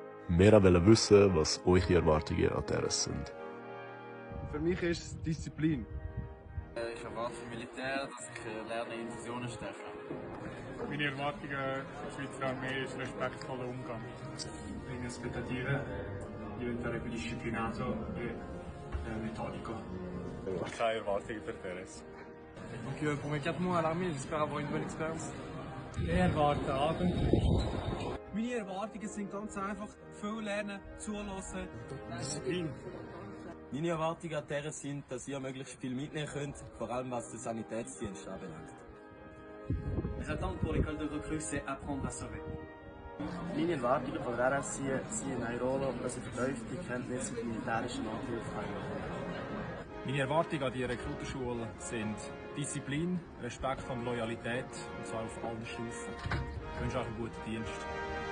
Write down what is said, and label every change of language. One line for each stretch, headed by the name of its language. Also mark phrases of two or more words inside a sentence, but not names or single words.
German: Wir wollen wissen, was eure Erwartungen an Teres sind. Für mich ist es Disziplin. Ich erwarte vom Militär, dass ich lerne, Infusionen stechen. Meine Erwartungen an die Schweizer Armee ist respektvoller Umgang.
Italian: Le aspettative diventare più disciplinato e metodico.
German: Keine Erwartungen für Teres.
French: Donc pour mes 4 mois à l'armée, j'espère avoir une bonne expérience.
German: Ich erwarte Abenteuer. Meine Erwartungen sind ganz einfach: viel lernen, zuhören. Disziplin. Meine Erwartungen an Teres sind, dass ihr möglichst viel mitnehmen könnt, vor allem was den Sanitätsdienst anbelangt.
French: Mes attentes pour l'école de recrue, c'est apprendre à sauver.
German: Meine Erwartungen von der RS sind in Airolo, dass ich vertiefte Kenntnisse in militärischer Nothilfe habe. Meine Erwartungen an die Rekrutenschule sind Disziplin, Respekt und Loyalität, und zwar auf allen Stufen. Ich wünsche euch einen guten Dienst.